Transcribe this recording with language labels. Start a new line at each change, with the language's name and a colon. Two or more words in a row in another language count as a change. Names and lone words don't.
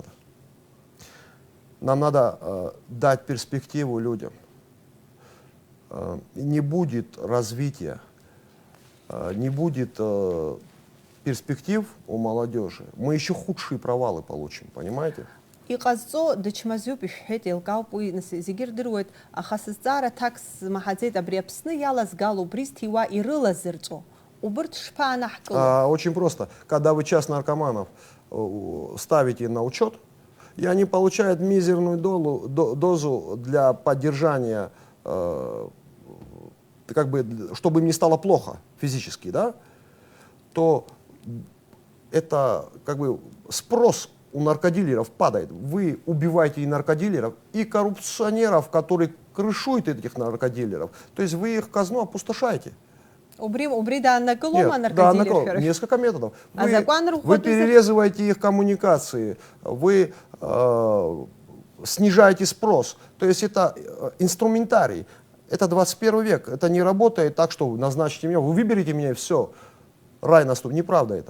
Russian: Нам надо дать перспективу людям. Не будет развития, не будет перспектив у молодежи, мы еще худшие провалы получим, понимаете?
Abkhazian: Иҟазҵо дычмазаҩуп ишәҳәеит, еилкаауп уи, нас зегьы ирдыруеит, аха сызҵаара аҭак смаҳаӡеит, абри Аԥсны иалазгало, убри зҭиуа ирылазырҵо. Убырҭ шԥаанаҳкыло?
Russian: Очень просто. Когда вы час наркоманов ставите на учет, и они получают мизерную дозу для поддержания, как бы, чтобы им не стало плохо физически, да, то это как бы спрос у наркодилеров падает. Вы убиваете и наркодилеров, и коррупционеров, которые крышуют этих наркодилеров. То есть вы их казну опустошаете.
Abkhazian: Убри дааннакылома
Russian: Нет, да,
Abkhazian: наркодилершәа?
Russian: несколько методов. Закон Вы перерезываете их коммуникации, вы снижаете спрос. То есть это инструментарий. Это 21 век. Это не работает так, что вы назначите меня, вы выберете меня и все. Рай наступит. Неправда это.